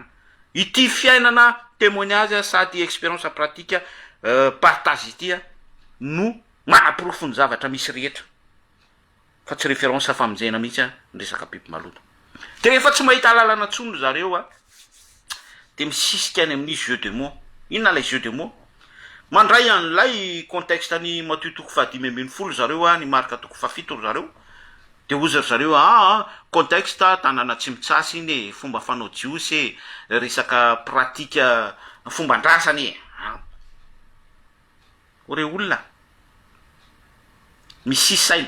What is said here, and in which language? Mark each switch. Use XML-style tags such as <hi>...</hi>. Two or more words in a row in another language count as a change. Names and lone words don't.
<mg>Ity fiainana témoignage sady</mg> <fr>expérience pratique partage</fr> <mg>ity a no manaporofo ny zavatra misy rehetra, fa tsy référence famonjena mihitsy a ndresaka biby maloto. De rehefa tsy mahita lalana tsony zareo a de misisika any amin'ny</mg> <fr>jeu de mots.</fr> <mg>Inona lay</mg> <fr>jeu de mots?</fr> <mg>Mandray an'ilay contexte ny Matthieu 2:5 zareo a, ny Marka 2:7 zareo. De ozy zareo contexte tanàna Tsimitsasy iny e, fomba fanao jiosy e, resaka pratika fomba ndrasany e. Ore olona misy saina.</mg>